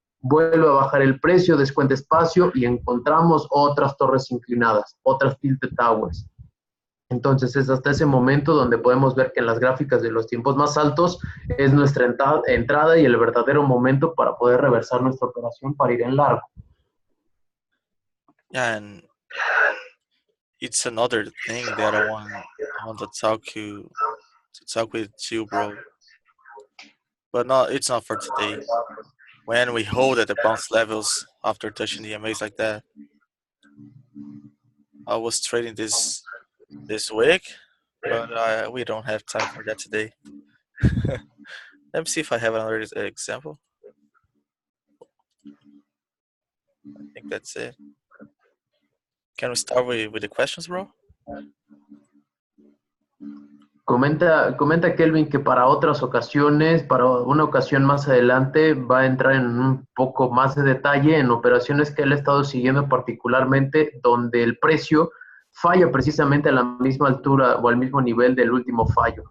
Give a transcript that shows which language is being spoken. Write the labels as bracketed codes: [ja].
[es] Vuelve a bajar el precio, descuenta espacio y encontramos otras torres inclinadas, otras tilted towers. Entonces es hasta ese momento donde podemos ver que en las gráficas de los tiempos más altos es nuestra entrada y el verdadero momento para poder reversar nuestra operación para ir en largo. [en] Yeah, and it's another thing that I want to talk with you, bro. But no, it's not for today. When we hold at the bounce levels after touching the MAs like that, I was trading this week, but we don't have time for that today. Let me see if I have another example. I think that's it. Can we start with the questions, bro? [es] Comenta Kelvin que para otras ocasiones, para una ocasión más adelante, va a entrar en un poco más de detalle en operaciones que él ha estado siguiendo particularmente, donde el precio falla precisamente a la misma altura o al mismo nivel del último fallo.